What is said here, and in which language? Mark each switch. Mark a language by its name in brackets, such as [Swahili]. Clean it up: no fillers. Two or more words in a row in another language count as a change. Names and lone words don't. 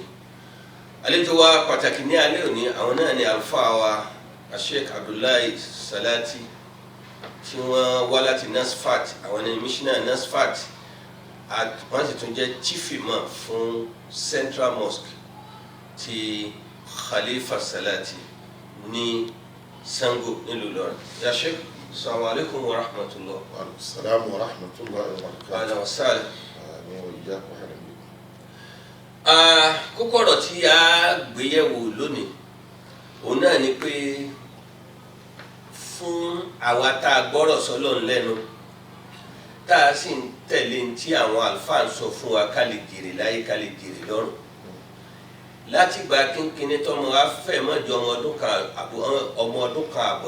[Yoruba] àlejò wa pàtàkì ní alẹ́ òní àwọn náà ni àlùfáà wa Sheikh Abdullahi Salati tí wọ́n wá láti NASFAT àwọn ní missioner NASFAT wọ́n sì tún jẹ́ [English] chief imam [Yoruba] fún Central Mosque ti Khalifa Salati ní Sango nílùú Ìlọrin. [Arabic] يا شيخ, السلام عليكم ورحمة الله. وعليكم السلام ورحمة الله وبركاته. أهلا وسهلا. آمين وإياكم وأهلا بكم. [Yoruba] Kókó ọ̀rọ̀ tí a gbé yẹ̀wò lónìí òun náà ni pé fún àwa tá a gbọ́rọ̀ sọ́lọ́run lẹ́nu tá a sì ń tẹ̀lé tí àwọn àlùfáà ń sọ fún wa ká lè jèrè láyé ká lè jèrè lọ́run láti gba kínkínní tọmọ afẹ́ mọ́jọ ọmọ ọdún kan àbọ̀